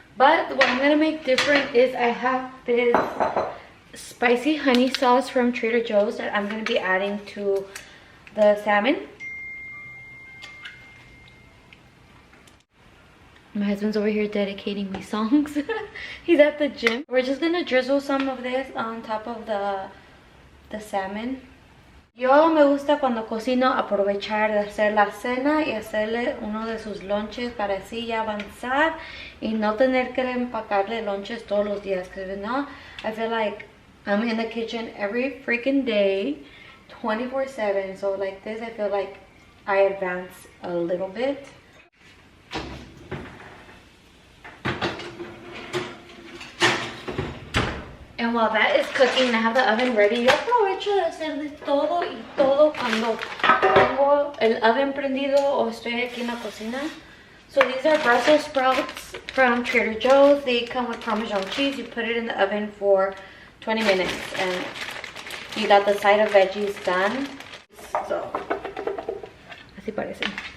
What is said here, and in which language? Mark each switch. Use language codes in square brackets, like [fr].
[en] But what I'm gonna make different is I have this spicy honey sauce from Trader Joe's that I'm gonna be adding to the salmon. My husband's over here dedicating me songs. He's at the gym. We're just gonna drizzle some of this on top of the salmon. [es] Yo me gusta cuando cocino aprovechar de hacer la cena y hacerle uno de sus lonches para así ya avanzar y no tener que empacarle lonches todos los días. [en] Because now I feel like I'm in the kitchen every freaking day, 24/7. So like this, I feel like I advance a little bit. And while that is cooking, I have the oven ready. [es] Yo aprovecho de hacer de todo y todo cuando tengo el oven prendido o estoy aquí en la cocina. [en] So these are Brussels sprouts from Trader Joe's. They come with Parmesan cheese. You put it in the oven for 20 minutes and you got the side of veggies done. [es] So, así parecen.